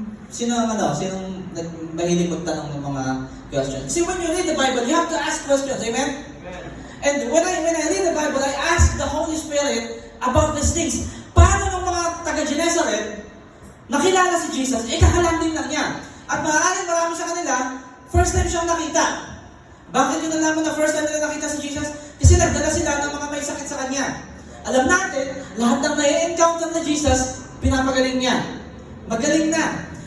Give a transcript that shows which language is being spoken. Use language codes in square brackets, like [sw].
[tl] Sinong mahilig magtanong ng mga questions? [en] See, when you read the Bible, you have to ask questions. Amen? And when I read the Bible, I ask the Holy Spirit about these things. [tl] Paano ng mga taga-Gennesaret nakilala si Jesus? Kakalanding lang niya. At maaaring marami sa kanila, first time siyang nakita. Bakit yun nalaman na first time nila nakita si Jesus? Kasi nagdala sila ng mga may sakit sa kanya. Alam natin, lahat ng nai-encounter na Jesus, pinapagaling niya. Magaling na.